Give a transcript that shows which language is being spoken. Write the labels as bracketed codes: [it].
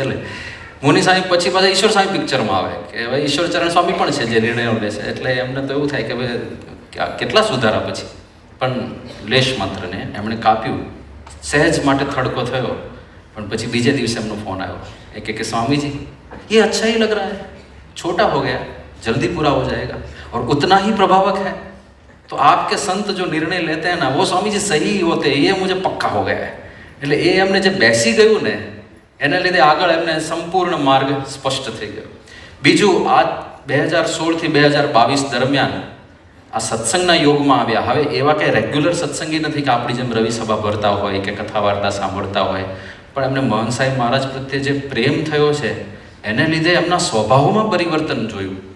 [gu] એટલે મુનિ સ્વામી પછી પાછા ઈશ્વર સ્વામી પિક્ચરમાં આવે કે હવે ઈશ્વર ચરણ સ્વામી પણ છે જે નિર્ણયો લે છે. એટલે એમને તો એવું થાય કે ભાઈ કેટલા સુધારા પછી પણ લેશ માત્રને એમણે કાપ્યું. સહેજ માટે થડકો થયો, પણ પછી બીજે દિવસે એમનો ફોન આવ્યો. એ કે [hi] स्वामीजी ये अच्छा ही लग रहा है, छोटा हो गया, जल्दी पूरा हो जाएगा और उतना ही प्रभावक है, तो आपके संत जो निर्णय लेते हैं ना वो स्वामी जी सही होते हैं, ये मुझे पक्का हो गया है. [gu] એટલે એ એમને જે બેસી ગયું ને એના લીધે આગળ એમને સંપૂર્ણ માર્ગ સ્પષ્ટ થઈ ગયો. બીજું, આ 2016 થી 2022 દરમિયાન આ સત્સંગના યોગમાં આવ્યા. હવે એવા કંઈ રેગ્યુલર સત્સંગી નથી કે આપણી જેમ રવિ સભા ભરતા હોય કે કથા વાર્તા સાંભળતા હોય, પણ એમને મહંત સાહેબ મહારાજ પ્રત્યે જે પ્રેમ થયો છે એને લીધે એમના સ્વભાવમાં પરિવર્તન જોયું.